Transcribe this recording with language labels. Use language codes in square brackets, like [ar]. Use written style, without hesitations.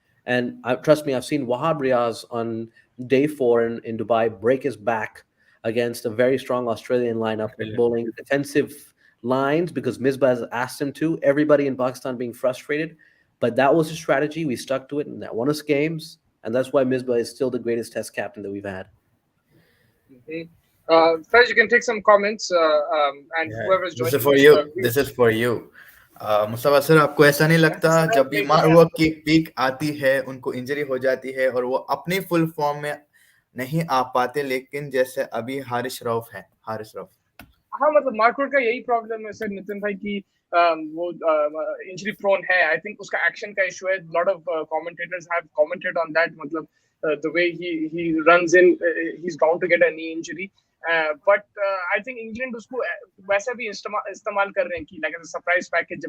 [en] And trust me, I've seen Wahab Riaz on day 4 in Dubai break his back against a very strong Australian lineup, bowling defensive lines because Misbah has asked him to. Everybody in Pakistan being frustrated. But that was his strategy. We stuck to it, and that won us games. And that's why Misbah is still the greatest Test captain that we've had. Faiz, you can take some comments, and Yeah, whoever's this joining. is for you. This is for you. [hi] Mustafa sir, आपको ऐसा नहीं लगता जब भी मारवा की peak आती है उनको इंजरी हो जाती है और वो अपनी फुल फॉर्म में नहीं आ पाते, लेकिन जैसे अभी हारिस रऊफ है, हारिस रऊफ। हाँ, मतलब मार्कवुड का यही प्रॉब्लम है सर नितिन भाई की वो इंजरी प्रोन है. [en] I think [hi] उसका [en] Action का issue है. Lot of commentators have commented on that. मतलब the way he runs in, he's bound to get a knee injury. But I think England [hi] उसको वैसा भी इस्तेमाल कर रहे हैं कि [en] like as a surprise package.